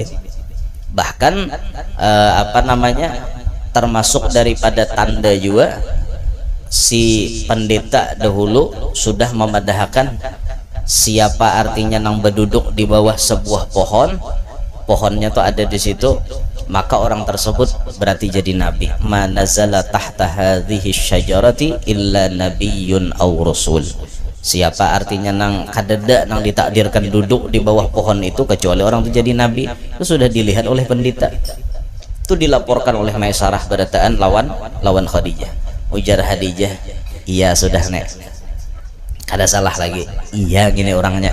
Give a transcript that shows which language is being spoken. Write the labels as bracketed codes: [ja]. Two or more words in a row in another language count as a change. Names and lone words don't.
[bjn] Bahkan termasuk daripada tanda juga si pendeta dahulu sudah memadahkan siapa artinya nang berduduk di bawah sebuah pohon, pohonnya tuh ada di situ, maka orang tersebut berarti jadi nabi. [ar] Manazala tahta hadhihi syajarati illa nabiyyun aw rasul. [bjn] Siapa artinya nang kadeda nang ditakdirkan duduk di bawah pohon itu kecuali orang itu jadi nabi. Itu sudah dilihat oleh pendeta. Itu dilaporkan oleh Maisarah berataan lawan Khadijah. Ujar Khadijah, iya sudah nek. Kada salah lagi. Iya gini orangnya.